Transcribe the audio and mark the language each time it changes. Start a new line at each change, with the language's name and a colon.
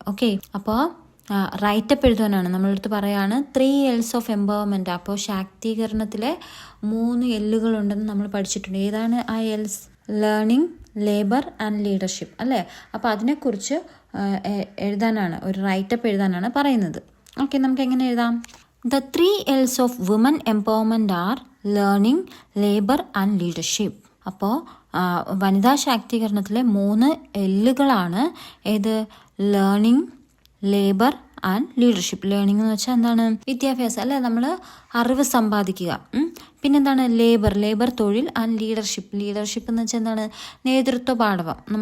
Malayalam: Okay, അപ്പോൾ writeup എഴുതാനാണ് നമ്മളെടുത്ത് പറയാണ് 3 L's ഓഫ് എംപവർമെന്റ്. അപ്പോൾ ശാക്തീകരണത്തിലെ 3 L'കൾ ഉണ്ടെന്ന് നമ്മൾ പഠിച്ചിട്ടുണ്ട്. ഏതാണ് ആ L's? Learning, labour and leadership അല്ലേ. അപ്പോൾ അതിനെക്കുറിച്ച് എഴുതാനാണ്, ഒരു റൈറ്റപ്പ് എഴുതാനാണ് പറയുന്നത്. ഓക്കെ, നമുക്ക് എങ്ങനെ എഴുതാം?
English: The 3 L's of women empowerment are learning, labor and leadership.
Malayalam: അപ്പോൾ വനിതാ ശാക്തീകരണത്തിലെ 3 L'കളാണ് ഏത്? Learning, labour and leadership. Learning എന്ന് വെച്ചാൽ എന്താണ്? വിദ്യാഭ്യാസം അല്ലേ, നമ്മൾ അറിവ് സമ്പാദിക്കുക. പിന്നെന്താണ്? ലേബർ തൊഴിൽ. ആൻഡ് ലീഡർഷിപ്പ് എന്ന് വെച്ചാൽ എന്താണ്? നേതൃത്വ പാടവം.